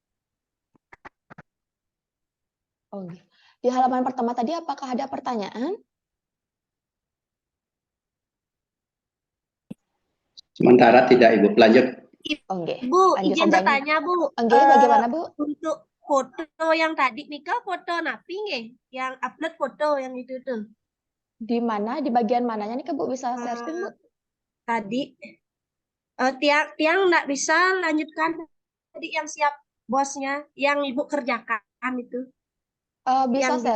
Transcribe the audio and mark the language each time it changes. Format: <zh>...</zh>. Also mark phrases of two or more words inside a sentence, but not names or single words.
<id>Di halaman pertama tadi apakah ada pertanyaan? Sementara tidak, Ibu. Lanjut. Bu, lanjut izin saja, bertanya, Bu. Bagaimana, Bu? Untuk foto yang tadi,</id> <ban>Nika foto napi nggih?</ban> <id>Yang upload foto yang itu tuh. Di mana? Di bagian mananya nih, Bu? Bisa share screen, Bu? Tadi tiang nggak bisa lanjutkan tadi yang siap bosnya, yang Ibu kerjakan itu. Bisa Yang</id>